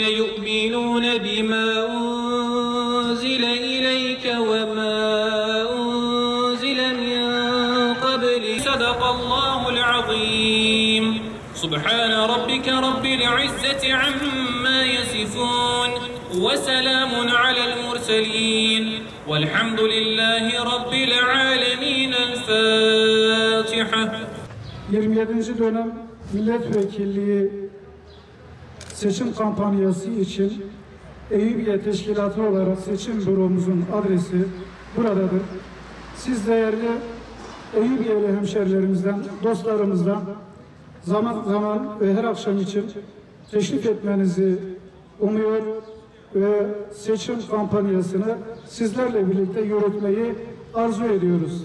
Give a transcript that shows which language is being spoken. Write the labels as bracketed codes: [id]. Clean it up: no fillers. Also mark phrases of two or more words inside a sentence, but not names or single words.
[ar] يؤمنون بما أنزل إليك وما أنزل من قبل صدق الله العظيم سبحان ربك رب العزة عما يصفون وسلام على المرسلين والحمد لله رب العالمين الفاتحة [tr] 27. dönem milletvekilliği seçim kampanyası için Eyüpiye Teşkilatı olarak seçim büromuzun adresi buradadır. Siz değerli Eyüpiyeli hemşerilerimizden, dostlarımızdan zaman zaman ve her akşam için teşrif etmenizi umuyor ve seçim kampanyasını sizlerle birlikte yürütmeyi arzu ediyoruz.